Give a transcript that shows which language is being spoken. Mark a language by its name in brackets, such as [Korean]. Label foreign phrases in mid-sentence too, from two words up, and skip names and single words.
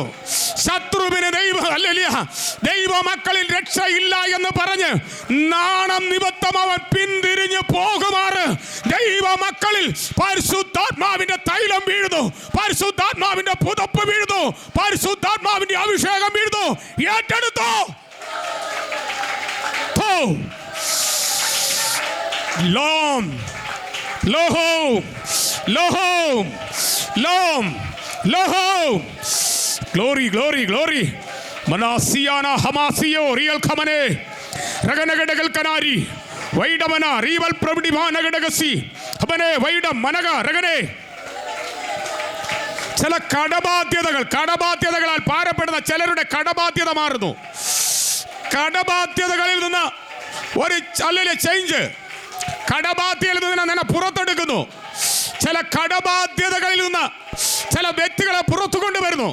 [Malayalam] ശത്രുവിന് ദൈവ മക്കളിൽ രക്ഷയില്ല എന്ന് പറഞ്ഞ് നാണം നിമിത്തം അവൻ പിന്തിരിഞ്ഞു പോകുമാറ് ദൈവ മക്കളിൽ പരിശുദ്ധാത്മാവിന്റെ തൈലം വീഴുന്നു, പരിശുദ്ധാത്മാവിന്റെ പുതപ്പ് വീഴുന്നു, പരിശുദ്ധാത്മാവിന്റെ അഭിഷേകം വീഴുന്നു. ഏറ്റെടുത്തോ. Glory. Manasiana Hamasio, real Kamane, Raganagadal Kanari, Vaidamana, Rival Probidimana Gadagasi, Habane, Vaidam, Managa, Ragane. ചില കടബാധ്യതകൾ പാരപ്പെടുന്ന ചിലരുടെ കടബാധ്യത മാറുന്നു. കടബാധ്യതകളിൽ നിന്ന് ഒരു ചേഞ്ച്, കടബാധ്യതയിൽ നിന്ന് നിന്നെ പുറത്തെടുക്കുന്നു. ചില കടബാധ്യതകളിൽ നിന്ന് ചില വ്യക്തികളെ പുറത്തു കൊണ്ടുവരുന്നു.